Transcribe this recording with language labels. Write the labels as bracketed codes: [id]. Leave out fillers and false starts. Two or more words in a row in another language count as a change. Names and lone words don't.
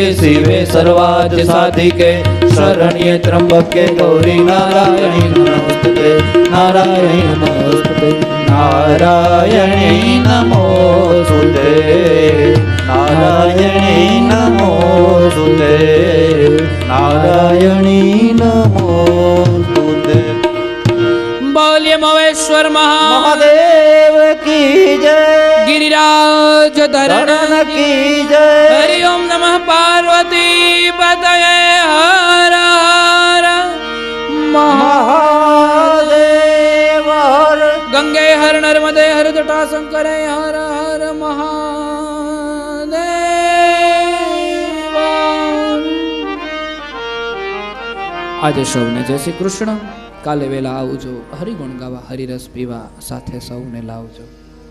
[sa] શિવે સર્વાર્થ સાધિકે શરણ્યે ત્રંબકે ગૌરી નારાયણી નમોસ્તુતે નારાયણી નમોસ્તુતે નારાયણી નમોસ્તુતે નારાયણી નમોસ્તુતે નારાયણી નમોસ્તુતે [gu] બોલ્ય મહેશ્વર [hi] महादेव की जय गिरिराज धरण की जय [sa] हरि ओम नमः पार्वती पतये हर हर મહાદેવ હર गंगे हर नर्मदे हर जटा शंकरे हर हर महादेव [gu] આજે સૌને જય શ્રી કૃષ્ણ. કાલે વેલા આવજો, હરિગુણ ગાવા, હરિરસ પીવા, સાથે સૌને લાવજો.